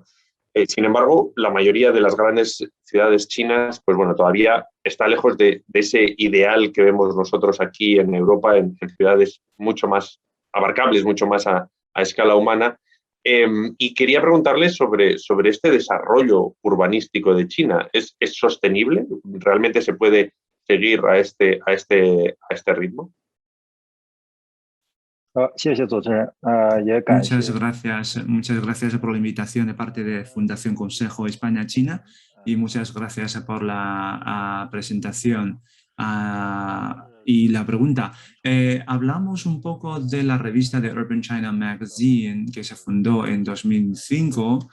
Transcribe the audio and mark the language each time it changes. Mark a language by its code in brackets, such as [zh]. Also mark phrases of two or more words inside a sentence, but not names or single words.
[es] Sin embargo, la mayoría de las grandes ciudades chinas, pues bueno, todavía está lejos de ese ideal que vemos nosotros aquí en Europa, en ciudades mucho más abarcables, mucho más a escala humana. Y quería preguntarles sobre este desarrollo urbanístico de China. ¿Es sostenible? ¿Realmente se puede seguir a este ritmo? [zh] 谢谢主持人，也感谢。 [es] Muchas gracias por la invitación de parte de Fundación Consejo España-China y muchas gracias por la presentación y la pregunta. Hablamos un poco de la revista de Urban China Magazine que se fundó en 2005.